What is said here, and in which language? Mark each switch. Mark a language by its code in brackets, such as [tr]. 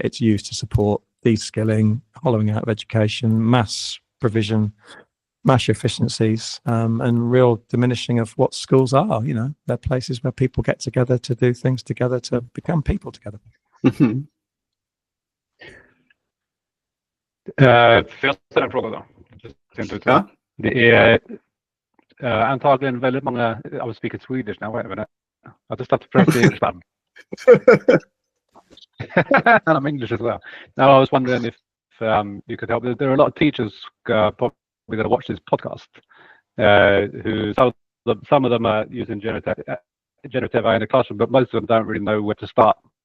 [en] It's used to support de-skilling, hollowing out of education, mass provision, mass efficiencies, and real diminishing of what schools are. They're places where people get together to do things together, to become people together. [sv] Får jag ställa en fråga då? Ja. Det är antagligen väldigt många, [en] I was speaking Swedish now, wait a minute. I just have to press the English button. And I'm English as well. Now I was wondering if you could help. There are a lot of teachers probably going to watch this podcast who some of them are using generative AI in the classroom, but most of them don't really know where to start.